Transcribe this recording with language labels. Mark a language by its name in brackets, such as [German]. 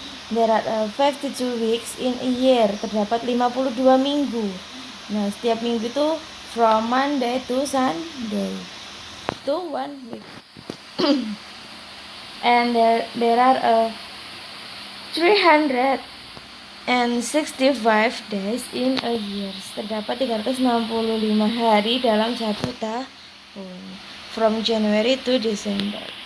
[English] There are 52 weeks in a year. [Indonesian] Terdapat 52 minggu. Nah, setiap minggu itu [English] from Monday to Sunday. [Indonesian] Itu [English] 1 week. And there are 365 days in a year. [Indonesian] Terdapat 365 hari dalam satu tahun. [English] From January to December.